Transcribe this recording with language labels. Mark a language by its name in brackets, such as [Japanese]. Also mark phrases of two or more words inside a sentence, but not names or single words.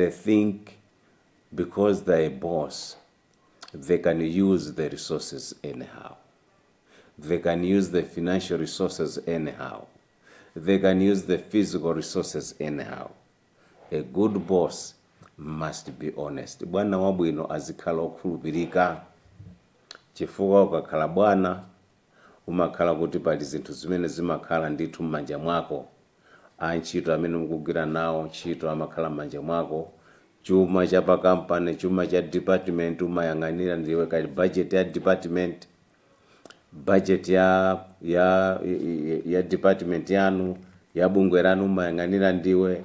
[English] They think because they're a boss, they can use the resources anyhow. They can use the financial resources anyhow. They can use the physical resources anyhow. A good boss must be honest. [Nyanja] Bwana wabwino azikhala okhulupirika. Chifukwa ukakhala bwana umakhala kuti pali zinthu zimene zimakhala ndithu m'manja mwako. Antchito amene mukugwira nawo ntchito amakhala m'manja mwako. Chuma cha pakampani, chuma cha department umayang'anira ndiwe, kali budget ya department, budget ya department yanu, ya bungwe lanu umayang'anira ndiwe.